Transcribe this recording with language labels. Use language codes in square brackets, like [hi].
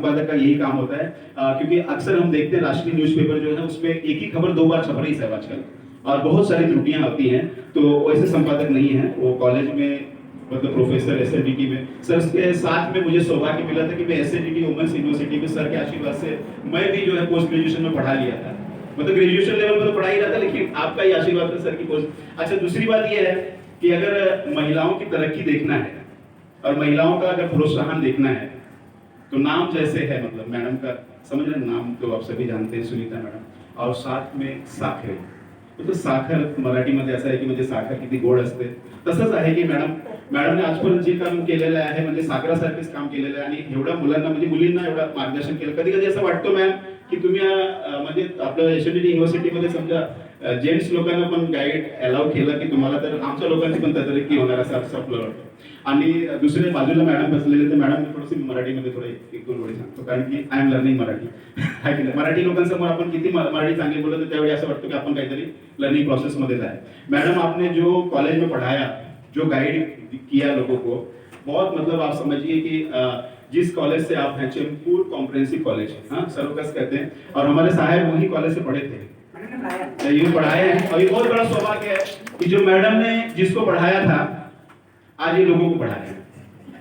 [hi] संपादक का यही काम होता है, क्योंकि अक्सर हम देखते हैं राष्ट्रीय न्यूज़पेपर जो है उसमें एक ही खबर 2 बार छप रही है आजकल और बहुत सारी त्रुटियां आती हैं, तो वैसे संपादक नहीं है वो। कॉलेज में मतलब प्रोफेसर एसएनडीटी में, सर के साथ में मुझे सौभाग्य मिला था कि मैं एसएनडीटी वुमेन्स यूनिवर्सिटी में सर के आशीर्वाद से मैं भी जो है पोस्ट ग्रेजुएशन में पढ़ा लिया था। मतलब ग्रेजुएशन लेवल पर तो पढ़ा ही रहा था, लेकिन आपका ही आशीर्वाद था सर की पोस्ट। अच्छा, दूसरी बात यह है कि अगर महिलाओं की तरक्की देखना है और महिलाओं का अगर प्रोत्साहन देखना है तो नाम जैसे है, मतलब मैडम का समझ रहे नाम तो आप सभी जानते हैं, सुनीता मैडम, और साथ में साखर, [mr] म्हणजे साखर मराठीमध्ये असं आहे की म्हणजे साखर किती गोड असते, तसंच आहे की मॅडमने आजपर्यंत जे काम केलेलं आहे म्हणजे साखरासारखेच काम केलेलं आहे आणि एवढ्या मुलांना म्हणजे मुलींना एवढं मार्गदर्शन केलं। कधी कधी असं वाटतं मॅम की तुम्ही म्हणजे आपलं एसएनडीटी युनिव्हर्सिटीमध्ये समजा जेंट्स लोकांना पण गाईड अलाउ केलं की तुम्हाला, तर आमच्या लोकांची पण तरक्की होणार असं आपलं वाटतं। आणि दुसऱ्या बाजूला मॅडम बसलेले, तर मॅडम थोडंसं मराठीमध्ये थोडं 1-2 ओळी सांगतो, कारण की [en] I am learning [mr] मराठी आहे की नाही। मराठी लोकांसमोर आपण किती मराठी चांगली बोलतो त्यावेळी असं वाटतं की आपण काहीतरी लर्निंग प्रोसेस मध्येच आहे। [hi] मैडम आपने जो कॉलेज में पढ़ाया, जो गाइड किया लोगों को, बहुत मतलब आप समझिए कि जिस कॉलेज से आप हैं, चैनपुर कॉम्प्रिहेंसिव कॉलेज, हाँ सरोकस कहते हैं, और हमारे साहब वही कॉलेज से पढ़े थे। ये पढ़ाए हैं और ये बहुत बड़ा सौभाग्य है कि जो मैडम ने जिसको पढ़ाया था आज ये लोगों को पढ़ा रहे हैं।